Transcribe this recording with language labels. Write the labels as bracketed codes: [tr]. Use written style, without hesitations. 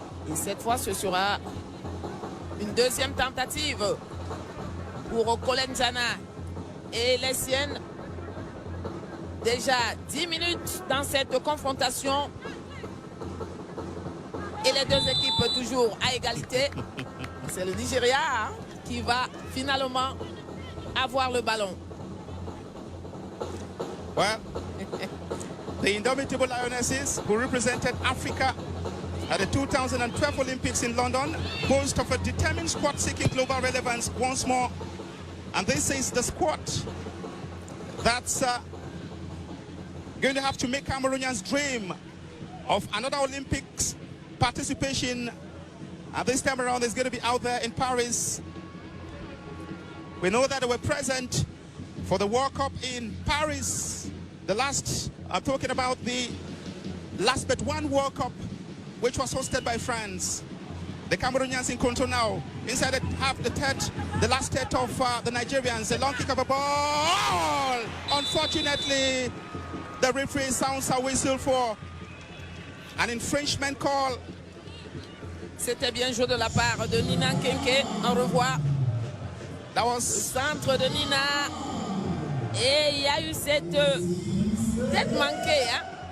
[fr] Et cette fois, ce sera une deuxième tentative pour Colette Njana et les siennes. Déjà 10 minutes dans cette confrontation. Et les deux équipes toujours à égalité. C'est le Nigeria qui va finalement avoir le ballon. [en] Well, the indomitable Lionesses, who represented Africa at the 2012 Olympics in London, boast of a determined squad seeking global relevance once more. And this is the squad that's going to have to make Cameroonians dream of another Olympics participation. And this time around is going to be out there in Paris. We know that they were present for the World Cup in Paris. I'm talking about the last but one World Cup, which was hosted by France. The Cameroonians in control now. Inside the last third of the Nigerians. A long kick of a ball. Unfortunately, the referee sounds a whistle for an infringement call. [fr] C'était bien joué de la part de Nina Kenke. On revoit [en] That [fr] le [en] was [fr] centre de Nina. Et il y a eu cette tête manquée, hein?